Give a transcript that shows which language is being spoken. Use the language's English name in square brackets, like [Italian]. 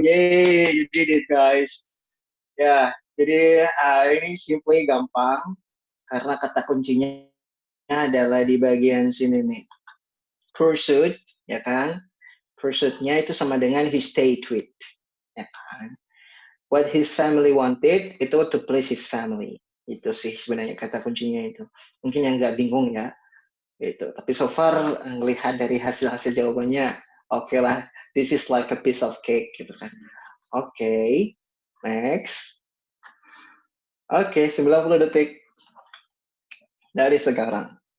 [English] Yay, you did it guys. [Indonesian] Ya, jadi ini simply gampang karena kata kuncinya adalah di bagian sini nih. Pursuit, ya kan? Pursuit-nya itu sama dengan [English] he stayed with, [Indonesian] ya kan? [English] What his family wanted itu to please his family. [Indonesian] Itu sih sebenarnya kata kuncinya itu. Mungkin yang nggak bingung ya, gitu. Tapi [English] so far [Indonesian] melihat dari hasil jawabannya, oke lah, [English] this is like a piece of cake [Indonesian] gitu kan. Oke, next. Oke, 90 detik dari sekarang.